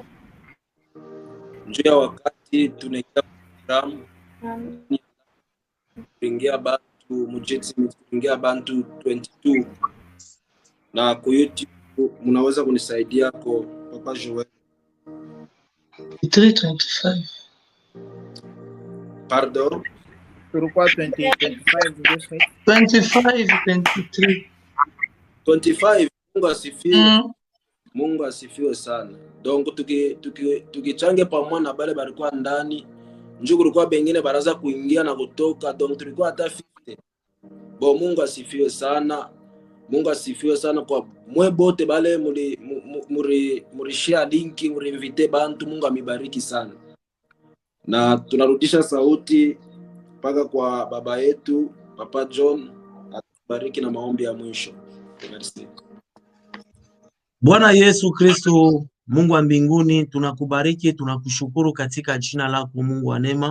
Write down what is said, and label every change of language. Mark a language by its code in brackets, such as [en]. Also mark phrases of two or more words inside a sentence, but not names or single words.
[sw] Njoo wakati tunaingia program kuingia bantu mujeti kuingia bantu 22 na kwa YouTube mnaweza kunisaidia kwa Papa Joel 25. [fr] Pardon? Pourquoi 25 23. 25. [sw] Mungu asifiwe. Mungu asifiwe sana. Donc tukichange pamoja na bale balikuwa ndani, njoo kulikuwa bengine baraza kuingia na kutoka, donc tulikuwa hata 50. Bo Mungu asifiwe sana. Mungu asifiwe sana kwa mwe bote bale muri share linki, muri invite bantu. Mungu amibariki sana. Na tunarudisha sauti mpaka kwa baba yetu Papa John, atubariki na maombi ya mwisho. Merci. Bwana Yesu Kristo Mungu wa mbinguni, tunakubariki, tunakushukuru katika jina lako Mungu wa neema.